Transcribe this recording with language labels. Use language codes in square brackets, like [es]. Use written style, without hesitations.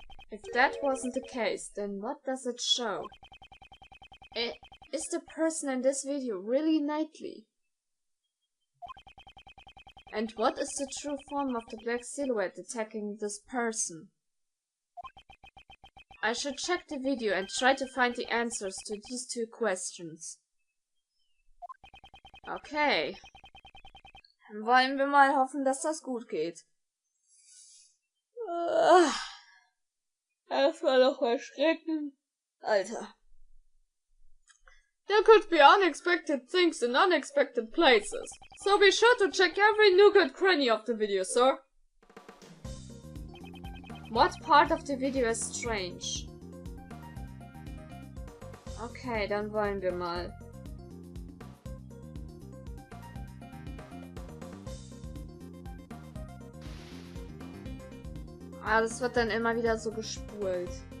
[en] If that wasn't the case, then what does it show? Is the person in this video really Knightley? And what is the true form of the black silhouette attacking this person? I should check the video and try to find the answers to these two questions. Okay. [de] Dann wollen wir mal hoffen, dass das gut geht. Erstmal noch erschrecken. Alter. [en] There could be unexpected things in unexpected places, so be sure to check every nook and cranny of the video, sir. What part of the video is strange? [de] Okay, dann wollen wir mal. Ah, das wird dann immer wieder so gespult.